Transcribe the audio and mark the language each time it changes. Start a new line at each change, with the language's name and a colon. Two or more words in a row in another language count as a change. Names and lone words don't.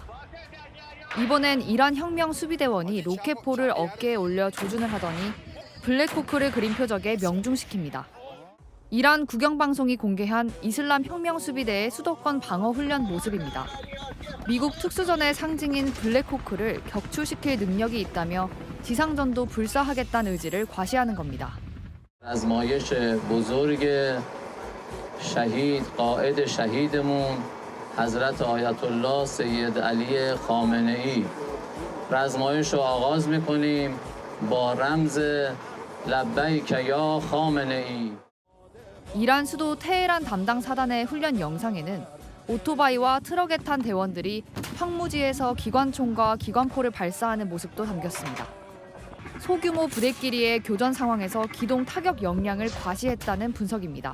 Korean: 이번엔 이란 혁명 수비대원이 로켓포를 어깨에 올려 조준을 하더니 블랙호크를 그린 표적에 명중시킵니다. 이란 국영방송이 공개한 이슬람 혁명 수비대의 수도권 방어 훈련 모습입니다. 미국 특수전의 상징인 블랙호크를 격추시킬 능력이 있다며 지상전도 불사하겠다는 의지를 과시하는 겁니다.
Persian: آزمایش بزرگ شهید قائد شهیدمون حضرت آیت الله سید علی خامنه ای آزمایش رو آغاز می‌کنیم با رمز لبیک یا خامنه ای.
Korean: 이란 수도 테헤란 담당 사단의 훈련 영상에는 오토바이와 트럭에 탄 대원들이 황무지에서 기관총과 기관포를 발사하는 모습도 담겼습니다. 소규모 부대끼리의 교전 상황에서 기동 타격 역량을 과시했다는 분석입니다.